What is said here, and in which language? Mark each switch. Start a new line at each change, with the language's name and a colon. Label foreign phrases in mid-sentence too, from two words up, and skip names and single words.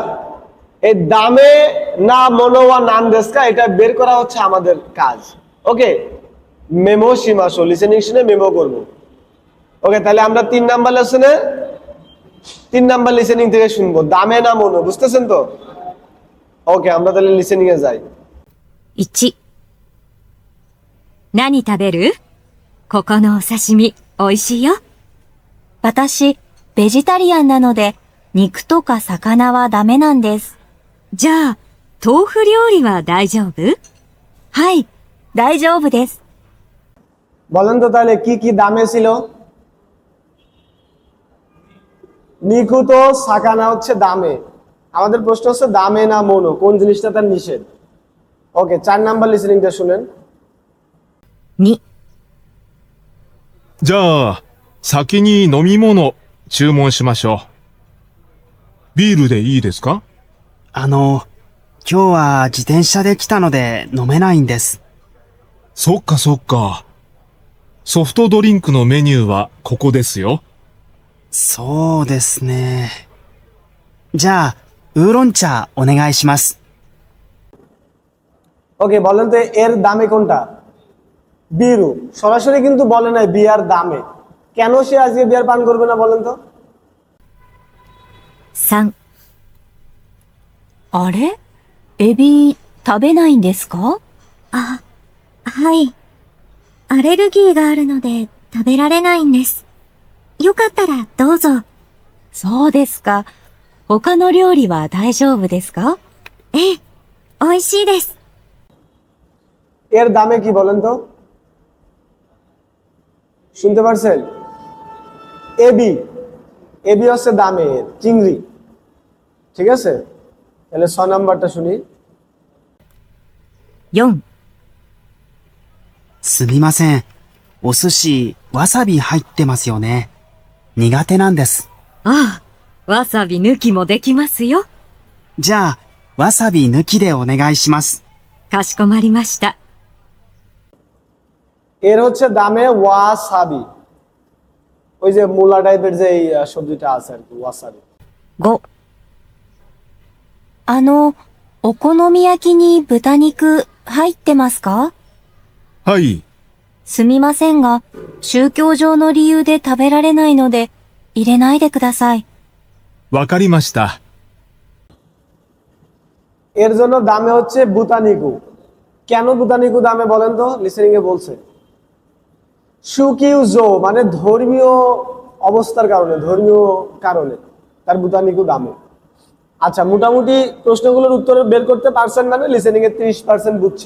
Bangla: এই
Japanese: だめなものは何ですか,
Bangla: এটা বের করা হচ্ছে আমাদের কাজ। ওকে,
Japanese: メモしましょう,
Bangla: লিসেনিং শুনে মেমো করব। ওকে, তাহলে আমরা 3 নাম্বার লেসনে 3 নাম্বার লিসেনিং থেকে শুনবো,
Japanese: だめなもの,
Bangla: বুঝতেছেন তো? ওকে, আমরা তাহলে লিসেনিং এ যাই।
Japanese: 1、何食べる？ここのお刺身、美味しいよ。私、ベジタリアンなので、肉とか魚はダメなんです。じゃあ、豆腐料理は大丈夫？はい、大丈夫です。
Bangla: বলেন তো তাহলে কি কি দামে ছিল?
Japanese: 肉と魚
Bangla: হচ্ছে দামে। আমাদের প্রশ্ন হচ্ছে
Japanese: だめなもの,
Bangla: কোন জিনিসটা তার নিষেধ। ওকে, 4 নাম্বার লিসেনিংটা শুনেন।
Japanese: 2、じゃあ、先に飲み物注文しましょう。ビールでいいですか？今日は自転車で来たので飲めないんです。そっかそっか。ソフトドリンクのメニューはここですよ。そうですね。じゃあ、ウーロン茶お願いします。
Bangla: ওকে, বলেন তো এর দামে কোনটা? বিরু। সরাসরি কিন্তু বলে নাই বিয়ার দামে। কেন সে আজকে বিয়ার পান করবে না বলেন তো?
Japanese: 3、あれ？エビ食べないんですか？あ、はい。アレルギーがあるので食べられないんです。よかったらどうぞ。そうですか。他の料理は大丈夫ですか？ええ、美味しいです。
Bangla: এর দামে কি বলেন তো? শুনতে পারছেন? এবি, এবি হচ্ছে দামে, চিংড়ি। ঠিক আছে, তাহলে 6 নাম্বারটা শুনি।
Japanese: 4、すみません。お寿司、わさび入ってますよね。苦手なんです。ああ、わさび抜きもできますよ。じゃあ、わさび抜きでお願いします。かしこまりました。
Bangla: এর হচ্ছে দামে ওয়াসাবি, ওই যে মূলা টাইপের যে এই সবজিটা আছে আর কি, ওয়াসাবি।
Japanese: 5、お好み焼きに豚肉入ってますか？はい。すみませんが、宗教上の理由で食べられないので、入れないでください。わかりました。
Bangla: এর জন্য দামে হচ্ছে বুতানিকু। কেন বুতানিকু দামে বলেন তো? লিসেনিং এ বলছে সুকিউজো, মানে ধর্মীয় অবস্থার কারণে, ধর্মীয় কারণে তার বুতানিকু দামে। আচ্ছা, মোটামুটি প্রশ্নগুলোর উত্তর বের করতে পারছেন, মানে লিসেনিং এর 30% বুঝছেন।